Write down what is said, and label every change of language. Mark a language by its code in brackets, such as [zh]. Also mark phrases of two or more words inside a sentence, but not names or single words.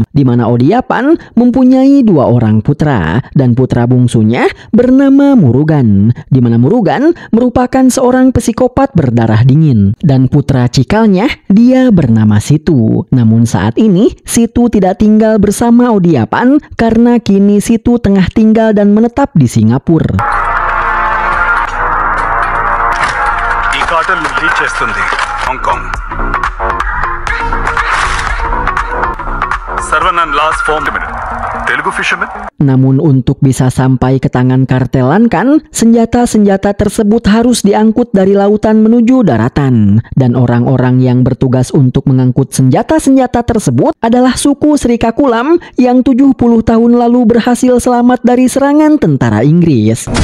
[id] Di mana Odiapan mempunyai dua orang putra, dan putra bungsunya bernama Murugan, di mana Murugan merupakan seorang psikopat berdarah dingin, dan putra cikalnya dia bernama Situ. Namun saat ini Situ tidak tinggal bersama Odiapan karena kini Situ tengah tinggal dan menetap di Singapura. [te] ఈ [en] cartel lead [te] చేస్తుంది హాంకాంగ్. [en] Sarvanan last 4 minutes. Telugu fisherman. [id] Namun untuk bisa sampai ke tangan kartel Lankan, senjata-senjata tersebut harus diangkut dari lautan menuju daratan. Dan orang-orang yang bertugas untuk mengangkut senjata-senjata tersebut adalah suku Sri Kakulam yang 70 tahun lalu berhasil selamat dari serangan tentara Inggris.